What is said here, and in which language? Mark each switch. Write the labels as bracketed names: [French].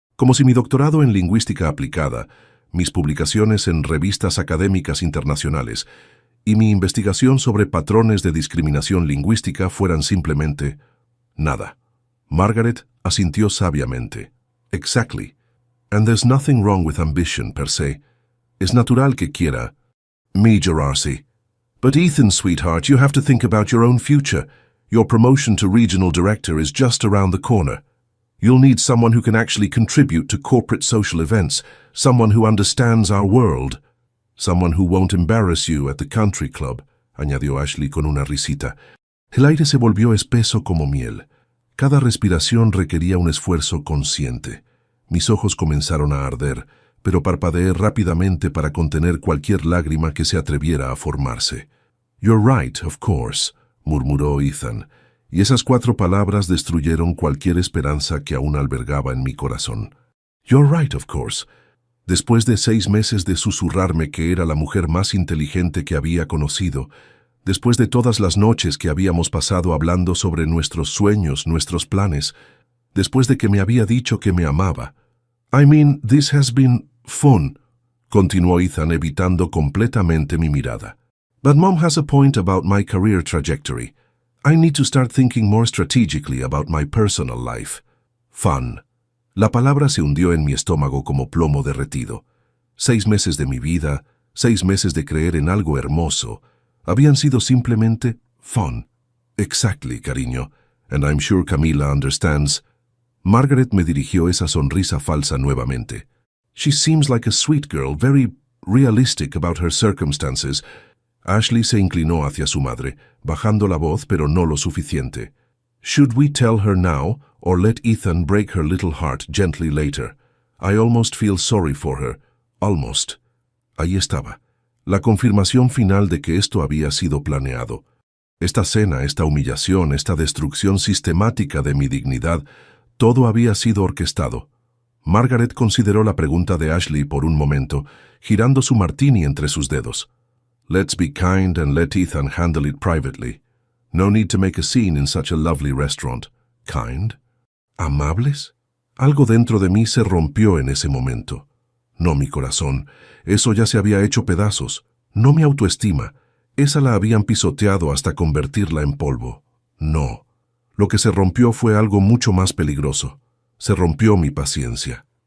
[Spanish] Como si mi doctorado en lingüística aplicada, mis publicaciones en revistas académicas internacionales y mi investigación sobre patrones de discriminación lingüística fueran simplemente nada. Margaret asintió sabiamente. [English] Exactly. And there's nothing wrong with ambition per se. [Spanish] Es natural que quiera. [English] Me, Gerarsi. But Ethan, sweetheart, you have to think about your own future. Your promotion to regional director is just around the corner. You'll need someone who can actually contribute to corporate social events, someone who understands our world. Someone who won't embarrass you at the country club, [Spanish] añadió Ashley con una risita. El aire se volvió espeso como miel. Cada respiración requería un esfuerzo consciente. Mis ojos comenzaron a arder, pero parpadeé rápidamente para contener cualquier lágrima que se atreviera a formarse. [English] You're right, of course, [Spanish] murmuró Ethan, y esas 4 palabras destruyeron cualquier esperanza que aún albergaba en mi corazón. [English] You're right, of course. [Spanish] Después de 6 meses de susurrarme que era la mujer más inteligente que había conocido, después de todas las noches que habíamos pasado hablando sobre nuestros sueños, nuestros planes, después de que me había dicho que me amaba. [English] I mean, this has been fun, [Spanish] continuó Ethan evitando completamente mi mirada. [English] But Mom has a point about my career trajectory. I need to start thinking more strategically about my personal life. Fun. [Spanish] La palabra se hundió en mi estómago como plomo derretido. 6 meses de mi vida, 6 meses de creer en algo hermoso, habían sido simplemente fun. [English] Exactly, cariño. And I'm sure Camila understands. [Spanish] Margaret me dirigió esa sonrisa falsa nuevamente. [English] She seems like a sweet girl, very realistic about her circumstances. [Spanish] Ashley se inclinó hacia su madre, bajando la voz pero no lo suficiente. [English] Should we tell her now, or let Ethan break her little heart gently later? I almost feel sorry for her. [Spanish] Almost. Ahí estaba. La confirmación final de que esto había sido planeado. Esta cena, esta humillación, esta destrucción sistemática de mi dignidad, todo había sido orquestado. Margaret consideró la pregunta de Ashley por un momento, girando su martini entre sus dedos. [English] Let's be kind and let Ethan handle it privately. No need to make a scene in such a lovely restaurant. [Spanish] Kind? ¿Amables? Algo dentro de mí se rompió en ese momento. No mi corazón, eso ya se había hecho pedazos. No mi autoestima, esa la habían pisoteado hasta convertirla en polvo. No. Lo que se rompió fue algo mucho más peligroso. Se rompió mi paciencia.